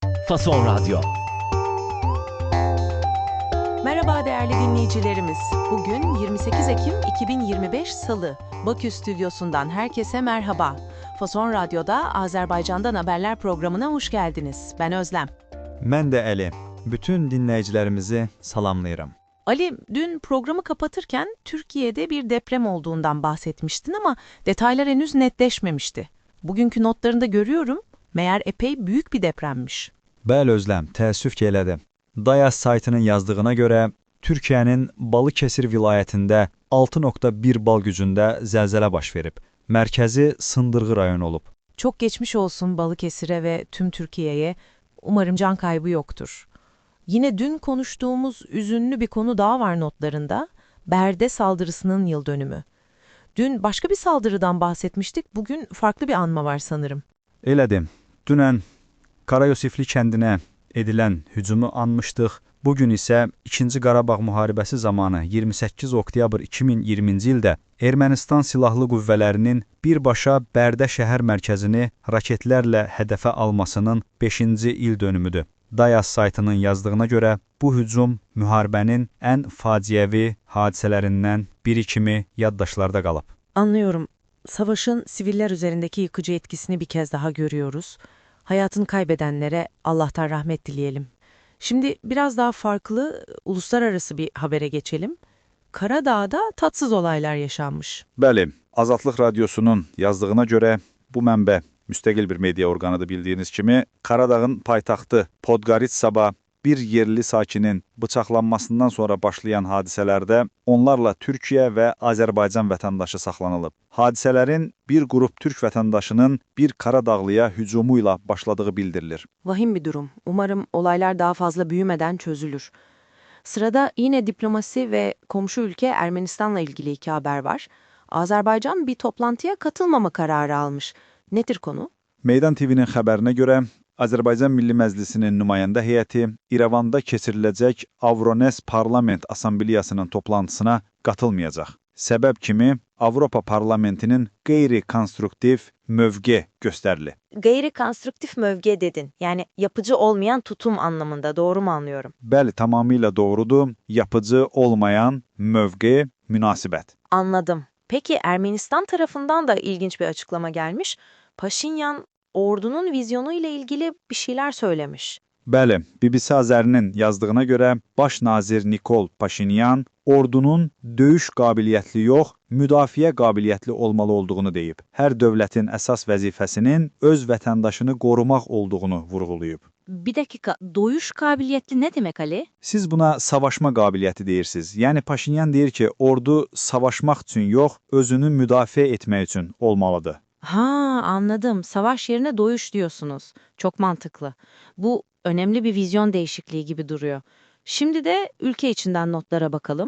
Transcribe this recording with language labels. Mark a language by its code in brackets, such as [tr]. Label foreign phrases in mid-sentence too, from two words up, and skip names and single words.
[tr] Fason Radyo. Merhaba değerli dinleyicilerimiz. Bugün 28 Ekim 2025 Salı. Bakü stüdyosundan herkese merhaba. Fason Radyo'da Azerbaycan'dan haberler programına hoş geldiniz. Ben Özlem. [az] Mən də Əli. Bütün dinləyicilərimizi salamlayıram. [tr] Ali, dün programı kapatırken Türkiye'de bir deprem olduğundan bahsetmiştin ama detaylar henüz netleşmemişti. Bugünkü notlarında görüyorum, meğer epey büyük bir depremmiş. [az] Bəli Özləm, təəssüf ki elədi. Dayas saytının yazdığına görə Türkiyənin Balıkesir vilayətində 6.1 bal gücündə zəlzələ baş verib. Mərkəzi Sındırğı rayonu olub. [tr] Çok geçmiş olsun Balıkesir'e ve tüm Türkiye'ye. Umarım can kaybı yoktur. Yine dün konuştuğumuz üzünlü bir konu daha var notlarında. Berde saldırısının yıl dönümü. Dün başka bir saldırıdan bahsetmiştik. Bugün farklı bir anma var sanırım. [az] Elədim. Dünən Karayosifli kəndinə edilən hücumu anmışdıq. Bugün isə 2-ci Qarabağ müharibəsi zamanı 28 oktyabr 2020-ci ildə Ermənistan silahlı qüvvələrinin birbaşa Bərdə şəhər mərkəzini raketlərlə hədəfə almasının 5-ci il dönümüdür. Dayas saytının yazdığına görə bu hücum müharibənin ən faciəvi hadisələrindən biri kimi yaddaşlarda qalıb. [tr] Anlıyorum. Savaşın siviller üzerindeki yıkıcı etkisini bir kez daha görüyoruz. Hayatını kaybedenlere Allah'tan rahmet dileyelim. Şimdi biraz daha farklı, uluslararası bir habere geçelim. Karadağ'da tatsız olaylar yaşanmış. [az] Bəli, Azadlıq Radiosunun yazdığına görə bu mənbə müstəqil bir media orqanıdır bildiyiniz kimi. Karadağın paytaxtı Podgoritsaba bir yerli sakinin bıçaqlanmasından sonra başlayan hadisələrdə onlarla Türkiyə və Azərbaycan vətəndaşı saxlanılıb. Hadisələrin bir qrup Türk vətəndaşının bir Karadağlıya hücumu ilə başladığı bildirilir. [tr] Vahim bir durum. Umarım olaylar daha fazla büyümeden çözülür. Sırada yine diplomasi ve komşu ülke Ermenistan'la ilgili iki haber var. Azerbaycan bir toplantıya katılmama kararı almış. Nedir konu? [az] Meydan TV'nin xəbərinə görə Azərbaycan Milli Məclisinin nümayəndə heyəti İrəvanda keçiriləcək Avrones Parlament Assambleyasının toplantısına qatılmayacaq. Səbəb kimi Avropa Parlamentinin qeyri-konstruktiv mövqe göstərilir. [tr] Gayri-konstruktif mövge dedin. Yani yapıcı olmayan tutum anlamında. Doğru mu anlıyorum? [az] Bəli, tamamilə doğrudur. [tr] Yapıcı olmayan [az] mövqe, münasibət. [tr] Anladım. Peki Ermenistan tarafından da ilginç bir açıklama gelmiş. Paşinyan ordunun vizyonu ile ilgili bir şeyler söylemiş. [az] Bəli, BBC Azərinin yazdığına görə Baş nazir Nikol Paşinyan ordunun döyüş qabiliyyətli yox, müdafiə qabiliyyətli olmalı olduğunu deyib. Hər dövlətin əsas vəzifəsinin öz vətəndaşını qorumaq olduğunu vurğulayıb. [tr] Bir dakika, doyuş kabiliyetli ne demek Ali? [az] Siz buna savaşma qabiliyyəti deyirsiniz. Yəni Paşinyan deyir ki, ordu savaşmaq üçün yox, özünü müdafiə etmək üçün olmalıdır. [tr] Ha, anladım. Savaş yerine doyuş diyorsunuz. Çok mantıklı. Bu önemli bir vizyon değişikliği gibi duruyor. Şimdi de ülke içinden notlara bakalım.